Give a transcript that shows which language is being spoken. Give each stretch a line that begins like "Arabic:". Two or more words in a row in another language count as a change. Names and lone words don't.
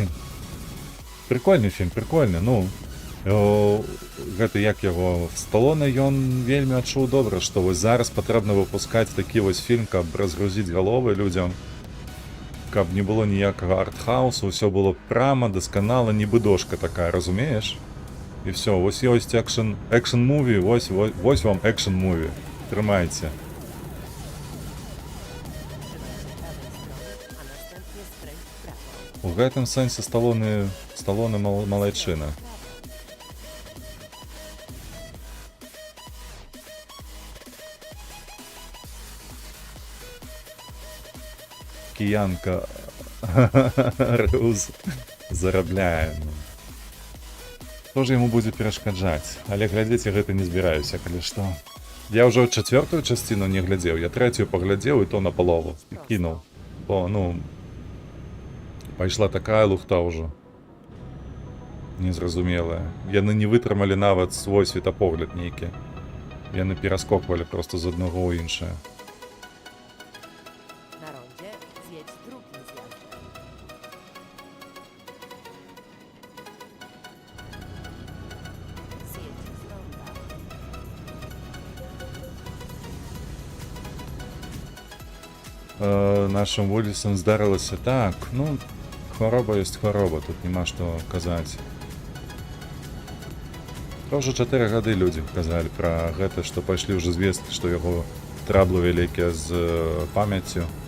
Belarusian: Прикольны фільм, прикольны. Ну, гэта як яго Сталоне, ён вельмі адчуў добра, што вось зараз патрэбна выпускаць такі вось фільм, каб разгрузіць галовы людзям, каб не было ніякага артхаусу, ўсё было прама, дасканала, нібы дошка такая, разумееш? І все, вось ёсць экшн-муві, вось вам экшн-муві. Трымайце.
Polish: Prawej strony, a następnie skręć w prawo.
Belarusian: У гэтым сэнсе Сталоне малайчына. Кіянка Рэўс зарабляе. Хто ж яму будзе перашкаджаць? Але глядзець я гэта не збіраюся, калі што. Я ўжо чацвёртую часціну не глядзеў, я трэцюю паглядзеў і то на палову і кінуў. Бо, ну, пайшла такая лухта ўжо. Незразумелая. Яны не вытрымалі нават свой светапогляд нейкі. Яны пераскоквалі просто з аднаго ў іншае.
Polish: Na rondzie zjedź drugim zjazdem. Zjedź z ronda.
Belarusian: Нашим вуліцам здарылася так, ну, хвароба ёсць хвароба, тут няма што казаць. Ўжо 4 гады людзі казалі пра гэта, што пайшлі ўжо звесткі, што яго траблы вялікія з памяццю.